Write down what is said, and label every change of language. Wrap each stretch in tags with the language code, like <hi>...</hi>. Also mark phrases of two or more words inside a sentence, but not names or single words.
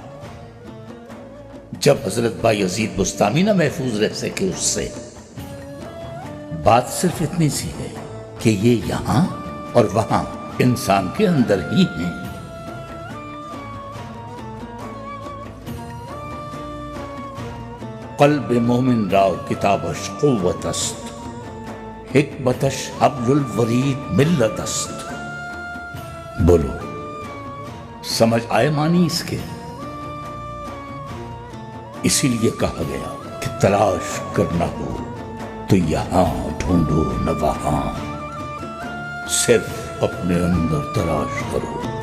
<ur>جب حضرت بایزید بسطامی نہ محفوظ رہ سکے اس سے، بات صرف اتنی سی ہے کہ یہ یہاں اور وہاں انسان کے اندر ہی ہیں۔</ur> <fa>قلب مومن را کتابش قوت است، حکمتش حبل الورید ملت است۔</fa> <ur>بولو، سمجھ آئے معنی اس کے؟ اسی لیے کہا گیا کہ تلاش کرنا ہو تو یہاں ڈھونڈو نہ وہاں، صرف اپنے اندر تلاش کرو۔</ur>